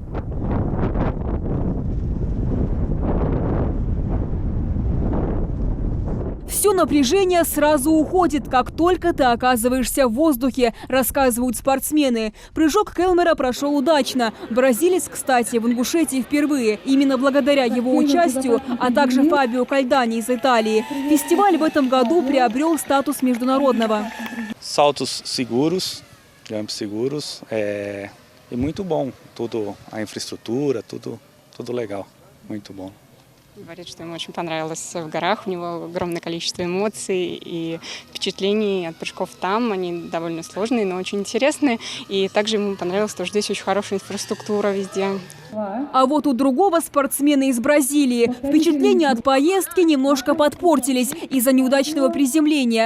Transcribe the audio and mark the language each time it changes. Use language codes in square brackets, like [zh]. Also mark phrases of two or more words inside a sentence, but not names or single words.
[ru] Все напряжение сразу уходит, как только ты оказываешься в воздухе, рассказывают спортсмены. Прыжок Келмера прошел удачно. Бразилец, кстати, в Ингушетии впервые. Именно благодаря его участию, а также Фабио Кальдани из Италии, фестиваль в этом году приобрел статус международного. [pt] Saltos seguros, jumps seguros, e muito bom. Tudo a infraestrutura, tudo legal, muito bom. [ru] Говорит, что ему очень понравилось в горах, у него огромное количество эмоций и впечатлений от прыжков там. Они довольно сложные, но очень интересные. И также ему понравилось, что здесь очень хорошая инфраструктура везде. А вот у другого спортсмена из Бразилии впечатления от поездки немножко подпортились из-за неудачного приземления.